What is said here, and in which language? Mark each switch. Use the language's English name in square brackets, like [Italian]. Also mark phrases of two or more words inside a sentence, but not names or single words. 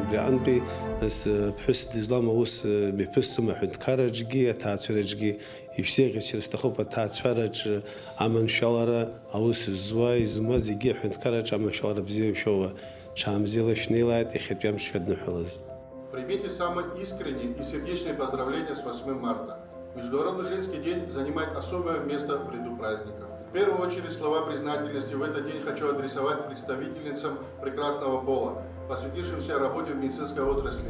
[Abkhazian] Убри аҟнытәи нас ԥҳәыс дызлам аус мҩаԥысӡом аҳәынҭқарраҿгьы, аҭаацәараҿгьы ишәзеиӷьасшьар сҭахуп, аҭаацәараҿ аманшәалара аус ззуа, измуа зегьы аҳәынҭқарраҿ аманшәалара бзиа ишәоуа ҽаамзиала шәнеилааит иахьатәи амш шәадныҳәалаз. [Russian] Примите самые искренние и сердечные поздравления с 8 марта. Международный женский день занимает особое место в ряду праздников. В первую очередь слова признательности в этот день хочу адресовать представительницам прекрасного пола, посвятившимся работе в медицинской отрасли.